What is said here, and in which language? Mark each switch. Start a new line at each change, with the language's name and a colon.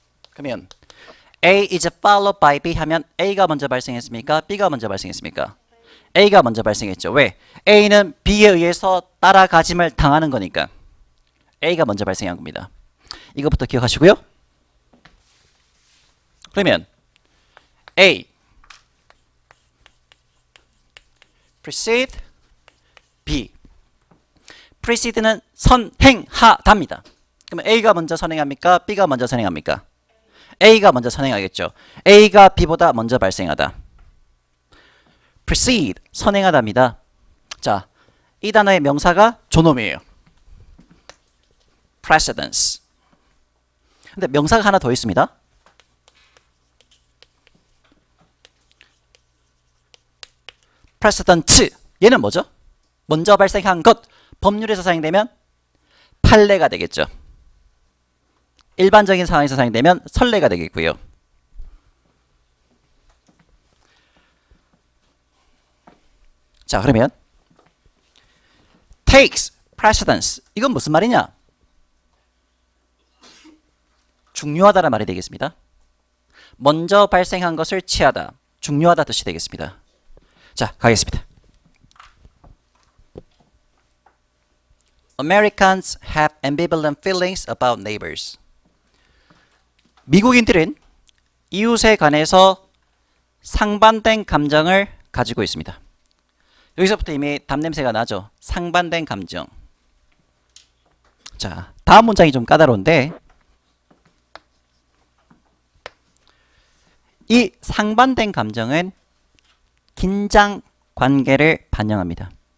Korean: 그러면
English: A is followed by B
Korean: 하면 A가 먼저 발생했습니까? B가 먼저 발생했습니까? A가 먼저 발생했죠. 왜? A는 B에 의해서 따라가짐을 당하는 거니까. A가 먼저 발생한 겁니다. 이것부터 기억하시고요. 그러면
English: A precede B.
Korean: precede는 선행하다입니다. 그러면 A가 먼저 선행합니까? B가 먼저 선행합니까? A가 먼저 선행하겠죠. A가 B보다 먼저 발생하다. precede, 선행하다입니다. 자, 이 단어의 명사가 존엄이에요.
English: precedence.
Korean: 근데 명사가 하나 더 있습니다. precedent. 얘는 뭐죠? 먼저 발생한 것. 법률에서 사용되면 판례가 되겠죠. 일반적인 상황에서 사용되면 선례가 되겠고요. 자, 그러면
English: takes precedence.
Korean: 이건 무슨 말이냐? 중요하다는 말이 되겠습니다. 먼저 발생한 것을 취하다. 중요하다 뜻이 되겠습니다. 자, 가겠습니다.
English: Americans have ambivalent feelings about neighbors.
Korean: 미국인들은 이웃에 관해서 상반된 감정을 가지고 있습니다. 여기서부터 이미 답냄새가 나죠. 상반된 감정. 자, 다음 문장이 좀 까다로운데 이 상반된 감정은 긴장 관계를 반영합니다.